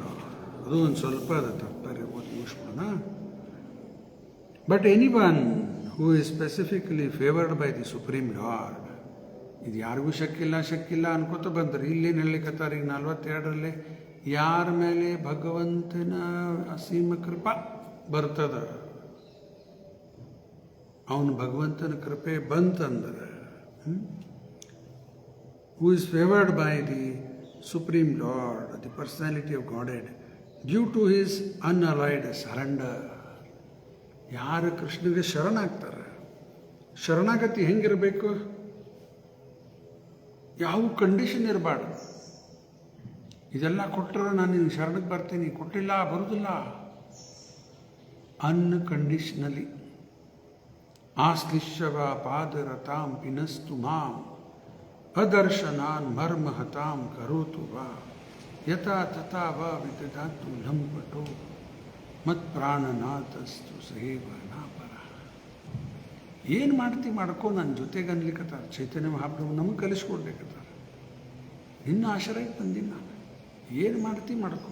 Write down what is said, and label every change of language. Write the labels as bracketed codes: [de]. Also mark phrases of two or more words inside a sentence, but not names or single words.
[kn] ಅದು ಒಂದು ಸ್ವಲ್ಪ ಅದು ತಾತ್ಪರ್ಯ ಓದಿ ಮುಗಿಸ್ಬಿಡೋಣ. [en] But any one who is specifically favored by the Supreme Lord. [kn] ಇದು ಯಾರಿಗೂ ಶಕ್ಕಿಲ್ಲ ಅನ್ಕೋತ ಬಂದ್ರೆ ಇಲ್ಲೇನು ಹೇಳಲಿಕ್ಕತ್ತಾರೆ ಈಗ 42ರಲ್ಲಿ, ಯಾರ ಮೇಲೆ ಭಗವಂತನ ಅಸೀಮ ಕೃಪಾ ಬರ್ತದ, ಅವನು ಭಗವಂತನ ಕೃಪೆ ಬಂತಂದ್ರೆ, [en] who is favored by the Supreme Lord, the personality of Godhead, due to his unalloyed surrender. [kn] ಯಾರು ಕೃಷ್ಣನಿಗೆ ಶರಣಾಗ್ತಾರೆ, ಶರಣಾಗತಿ ಹೆಂಗಿರಬೇಕು? ಯಾವ ಕಂಡೀಷನ್ ಇರಬಾರ್ದು. ಇದೆಲ್ಲ ಕೊಟ್ಟರೆ ನಾನು ನಿನ್ನ ಶರಣಕ್ಕೆ ಬರ್ತೀನಿ, ಕೊಟ್ಟಿಲ್ಲ ಬರುವುದಿಲ್ಲ. [sa] ಅನ್ಕಂಡೀಷನಲಿ. ಆಶ್ಲಿಷ್ಯವ ಪಾದರತಾಂ ಪಿನಸ್ತು ಮಾಂ ಅದರ್ಶನಾನ್ ಮರ್ಮಹತಾಂ ಕರೋತು ವಾ ಯಥಾ ತಥಾ ವಾ ವಿದಧಾತು ಲಂಪಟೋ ಮತ್ ಪ್ರಾಣನಾಥಸ್ತು ಸಹೇವ ನಾಪರ. [kn] ಏನು ಮಾಡ್ತಿ ಮಾಡ್ಕೋ, ನನ್ನ ಜೊತೆಗೆ ಅನ್ಲಿಕ್ಕತ್ತಾರ. ಚೈತನ್ಯ ಮಹಾಪ್ರಭು ನಮಗೆ ಕಲಿಸ್ಕೊಡ್ಲಿಕ್ಕತ್ತಾರ. ನಿನ್ನ ಆಶ್ರಯಕ್ಕೆ ಬಂದೀನಿ ನಾನು. ಏನು ಮಾಡ್ತಿ ಮಾಡ್ಕೋ.